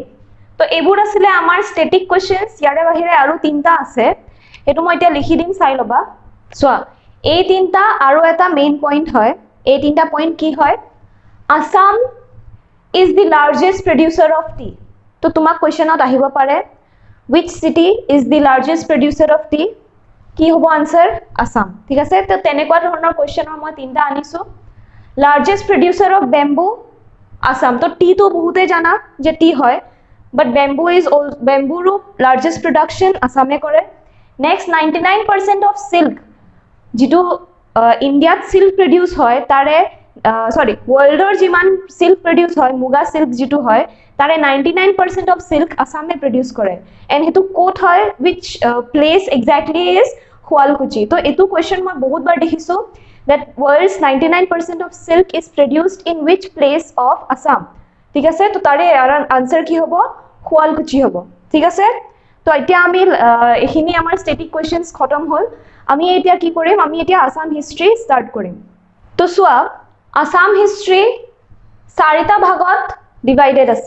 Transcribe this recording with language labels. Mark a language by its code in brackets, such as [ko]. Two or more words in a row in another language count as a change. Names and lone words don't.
[as] তো এইবোৰ আছিলে আমাৰ [en] static questions. [as] ইয়াৰে বাহিৰে আৰু তিনটা আছে, সেইটো মই এতিয়া লিখি দিম, চাই লবা। চোৱা, এই তিনটা আৰু এটা মেইন পইণ্ট হয়। এই তিনটা পইণ্ট কি হয়, [en] Assam is the largest producer of tea. [as] তো তোমাক কোৱেশ্চনত আহিব পাৰে, [en] which city is the largest producer of tea? [as] কি হ'ব আনসাৰ, আসাম। ঠিক আছে, তো তেনেকুৱা ধৰণৰ কোৱেশ্চনৰ মই তিনটা আনিছো। [en] largest producer of bamboo, Assam. [as] তো টি তো বহুতে জানা যে টি হয়, বাট বেম্বুৰো [en] largest production [as] আসামে কৰে। [en] next 99% of silk, [as] যিটো ইণ্ডিয়াত [en] silk produce [as] হয়, তাৰে ৱৰ্ল্ডৰ যিমান [en] silk produce [as] হয়, মুগা সিল্ক যিটো হয়, তাৰে [en] 99% of silk [as] আসামে প্ৰডিউচ কৰে। [en] এণ্ড [as] সেইটো ক'ত হয়, [en] which place exactly is Shualkuchi. [as] তো এইটো কুৱেশ্যন মই বহুতবাৰ দেখিছো, [en] that world's 99% of silk is produced in which place of Assam? [as] ঠিক আছে, তো তাৰে আনসাৰ কি হ'ব, শুৱালকুছি হ'ব। ঠিক আছে, তো এতিয়া আমি এইখিনি আমাৰ [en] static questions [as] খতম হ'ল। আমি এতিয়া কি কৰিম, আমি এতিয়া আসাম [en] history start [as] কৰিম। তো চোৱা, আসাম হিষ্ট্ৰি চাৰিটা ভাগত ডিভাইডেড আছে।